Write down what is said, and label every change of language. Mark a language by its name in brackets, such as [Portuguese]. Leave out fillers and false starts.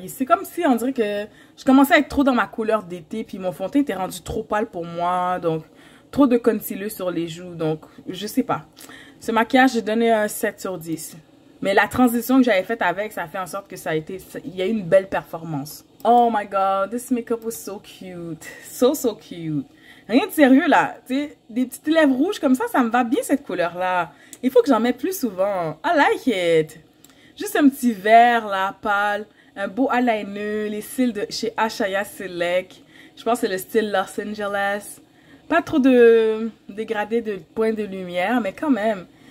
[French] C'est comme si on dirait que je commençais à être trop dans ma couleur d'été. Puis mon fond de teint était rendu trop pâle pour moi. Donc, trop de concealer sur les joues. Donc, je sais pas. Ce maquillage, j'ai donné un 7 sur 10. Mais la transition que j'avais faite avec, ça a fait en sorte que il y a eu une belle performance. [English] Oh my god, this makeup was so cute. So cute. [French] Rien de sérieux là, tu sais, des petites lèvres rouges comme ça me va bien cette couleur-là. Il faut que j'en mette plus souvent. [English] I like it. [French] Juste un petit vert là, pâle, un beau eyeliner, les cils de chez Ashaya Select. Je pense que c'est le style Los Angeles. Pas trop de dégradé de points de lumière, mais quand même.